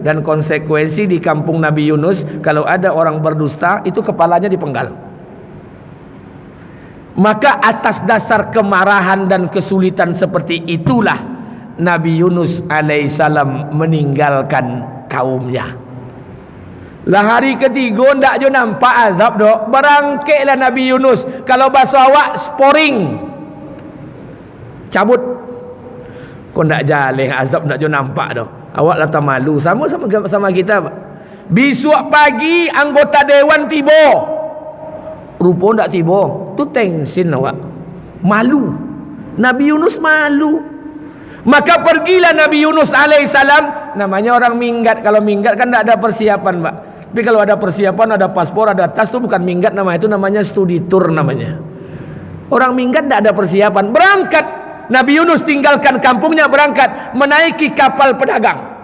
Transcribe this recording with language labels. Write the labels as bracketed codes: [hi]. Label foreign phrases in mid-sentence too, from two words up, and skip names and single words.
[id] Dan konsekuensi di kampung Nabi Yunus, kalau ada orang berdusta, itu kepalanya dipenggal. Maka atas dasar kemarahan dan kesulitan seperti itulah Nabi Yunus alaihissalam meninggalkan kaumnya. [min] Lah hari ketiga ndak jo nampak azab dok. Berangkailah Nabi Yunus. Kalau bahasa awak sporing, cabut. Kau ndak jalan azab ndak jo nampak dok. Awak lah tak malu. Sama kita. [id] Besok pagi anggota dewan tiba. [min] Rupa ndak tiba. Tu tensin awak. [id] Malu. Nabi Yunus malu. Maka pergilah Nabi Yunus alaihissalam. Namanya orang minggat. Kalau minggat kan tak ada persiapan pak. Tapi kalau ada persiapan, ada paspor, ada tas, itu bukan minggat namanya. Itu namanya studi tour namanya. Orang minggat tak ada persiapan. Berangkat. Nabi Yunus tinggalkan kampungnya, berangkat menaiki kapal pedagang.